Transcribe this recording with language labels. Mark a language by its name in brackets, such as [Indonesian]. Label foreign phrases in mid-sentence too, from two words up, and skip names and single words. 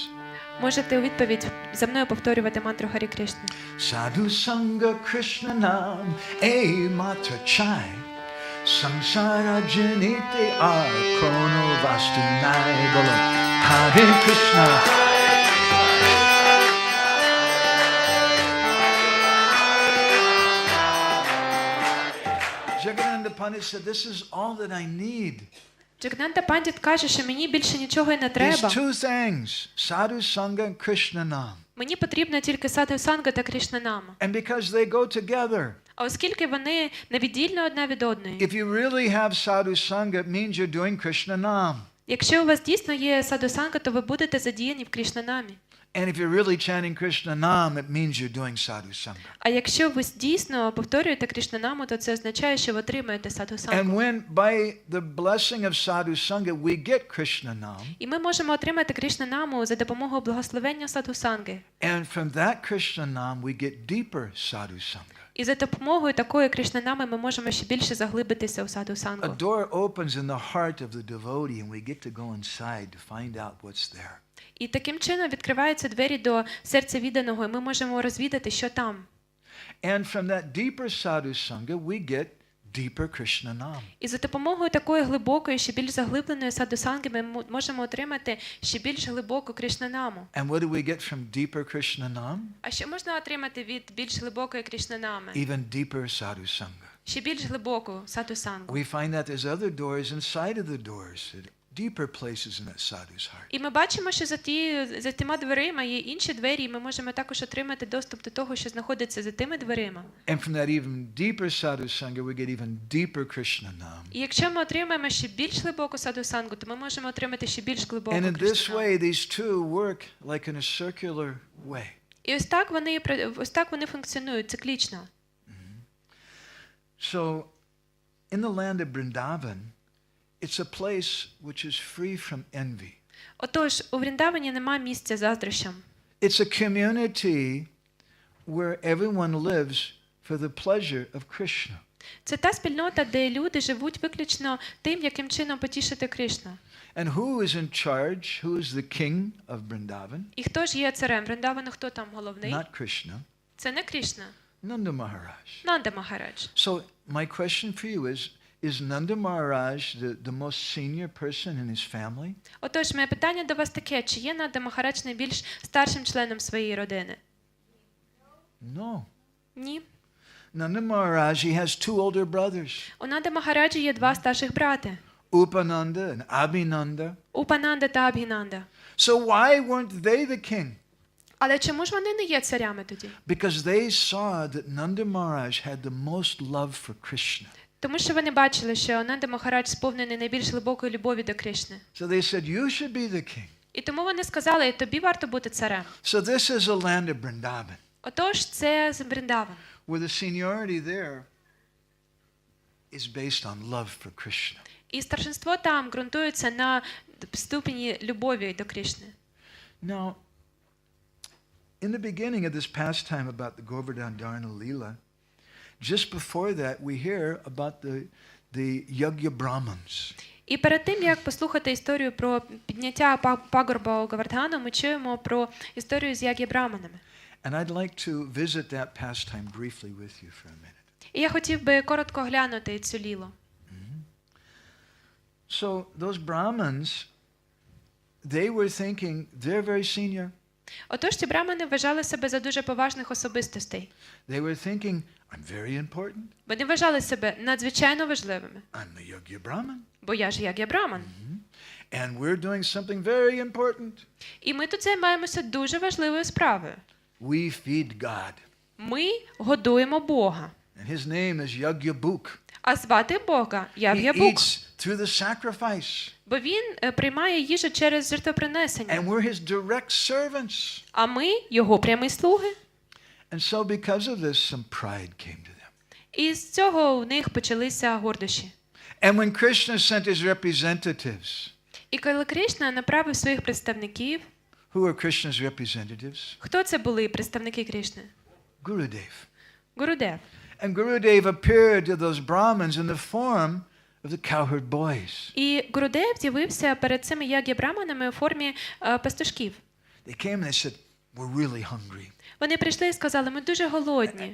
[Ukrainian] Можете у відповідь за мною повторювати мантру Харі Кришни. [Bangla] সাধু সঙ্গ কৃষ্ণ নাম এ মাত্র চাই সংসার জানিতে আর কোনো বস্তু নাই বলো হরে কৃষ্ণ. [English] Jagadananda Pandit said, this is all that I need. [Ukrainian] Джаганнада Пандіт каже, що мені більше нічого і не [English] These [Ukrainian] треба. [English] two things, Sadhu Sangha and Krishna Nam. [Ukrainian] Мені потрібно тільки садху санга та Кришнанама. [English] And because they go together. [Ukrainian] А оскільки вони невіддільно одна від одної. [English] If you really have Sadhu Sangha, it means you're doing Krishna Nam. [Ukrainian] Якщо у вас дійсно є садху санга, то ви будете задіяні в Кришнанамі. [English] And if you're really chanting Krishna Nam, it means you're doing Sadhu Sangha. [Ukrainian] А якщо ви дійсно повторюєте Кришнанаму, то це означає, що ви отримаєте садху [English] And [Ukrainian] сангу. [English] when by the blessing of Sadhu Sangha we get Krishna Nam, [Ukrainian] І ми можемо отримати Кришнанаму за допомогою благословення садху санги. [English] and from that Krishna Nam we get deeper Sadhu Sangha. [Ukrainian] І за допомогою такої Кришнанами ми можемо ще більше заглибитися у садху [English] A [Ukrainian] сангу. [English] door opens in the heart of the devotee and we get to go inside to find out what's there. [Ukrainian] І таким чином відкриваються двері до серця відданого, і ми можемо розвідати, що там. [English] And from that deeper Sadhu Sangha we get deeper Krishna Nam. [Ukrainian] І за допомогою такої глибокої, ще більш заглибленої садху санги ми можемо отримати ще більш глибоку Кришнанаму. [English] And what do we get from deeper Krishna Nam? [Ukrainian] А що можна отримати від більш глибокої Кришнанами? [English] Even deeper Sadhu Sangha. [Ukrainian] Ще більш глибоку садху сангу. [English] We find that there's other doors inside of the doors, deeper places in that sadhu's heart. [Ukrainian] І ми бачимо, що за тими дверима є інші двері, і ми можемо також отримати доступ до того, що знаходиться за тими дверима. [English] And from that even deeper sadhu sangha, we get even deeper Krishna Nam. [Ukrainian] І якщо ми отримаємо ще більш глибоку садху сангу, то ми можемо отримати ще більш глибоку [English] And in this [Ukrainian] Кришнанаму. [English] way, these two work like in a circular way. [Ukrainian] І ось так вони функціонують циклічно. [English] So, in the land of Vrindavan, it's a place which is free from envy. [Ukrainian] Отож, у Вріндавані немає місця заздрощам. [English] It's a community where everyone lives for the pleasure of Krishna. [Ukrainian] Це та спільнота, де люди живуть виключно тим, яким чином потішити Кришну. [English] And who is in charge? Who is the king of Vrindavan? [Ukrainian] І хто ж є царем Вріндавану, хто там головний? [English] Not Krishna. [Ukrainian] Це не Кришна, [English] Nanda Maharaj. [Ukrainian] Нанда Махарадж. [English] So my question for you is, is Nanda Maharaj the most senior person in his family? [Ukrainian] Отож, моє питання до вас таке: чи є Нанда Махарадж найбільш старшим членом своєї родини? [English] No. [Ukrainian] Ні. [English] Nanda Maharaj, he has two older brothers. [Ukrainian] У Нанди Махараджі є два старших брати. [English] Upananda and Abhinanda. [Ukrainian] Упананда та Абхінанда. [English] So why weren't they the king? [Ukrainian] Але чому ж вони не є царями тоді? [English] Because they saw that Nanda Maharaj had the most love for Krishna. [Ukrainian] Тому що вони бачили, що Нанда Махарадж сповнений найбільш глибокої любові до Крішни. [English] So they said, you should be the king. [Ukrainian] І тому вони сказали: тобі варто бути царем. [English] So this is a land of Vrindavan. [Ukrainian] Отож, це Вріндаван, [English] Where the seniority there is based on love for Krishna. [Ukrainian] і старшинство там ґрунтується на ступені любові до Крішни. [English] Now, in the beginning of this pastime about the Govardhan Dharana Leela, just before that we hear about the Yagya Brahmins. [Ukrainian] І перед тим, як послухати історію про підняття пагорба Говардхана, ми чуємо про історію з Яг'я-браманами. [English] And I'd like to visit that pastime briefly with you for a minute. [Ukrainian] І я хотів би коротко глянути цю лілу. [English] So those Brahmins, they were thinking they're very senior. [Ukrainian] Отож, ці брамани вважали себе за дуже поважних особистостей. [English] They were thinking, I'm very important. [Ukrainian] Вони вважали себе надзвичайно важливими. [English] I'm the Yagya Brahman. [Ukrainian] Бо я ж Яг'я-браман. [English] And we're doing something very important. [Ukrainian] І ми тут займаємося дуже важливою справою. [English] We feed God. [Ukrainian] Ми годуємо Бога. [English] And his name is Yagyabuk. [Ukrainian] А звати Бога [English] He [Ukrainian] Яг'я-бук. [English] eats through the sacrifice. [Ukrainian] Бо він приймає їжу через жертвопринесення. [English] And we're his direct servants. [Ukrainian] А ми його прямі слуги. [English] And so because of this, some pride came to them. [Ukrainian] І з цього у них почалися гордощі. [English] And when Krishna sent his representatives, [Ukrainian] І коли Крішна направив своїх представників, [English] who are Krishna's representatives? [Ukrainian] хто це були представники Крішни? [English] Gurudev. [Ukrainian] Гурудев. [English] And Gurudev appeared to those Brahmins in the form of the cowherd boys. [Ukrainian] І Гурудев з'явився перед цими Яг'я-браманами у формі пастушків. [English] They came and they said, we're really hungry. [Ukrainian] Вони прийшли і сказали: ми дуже голодні.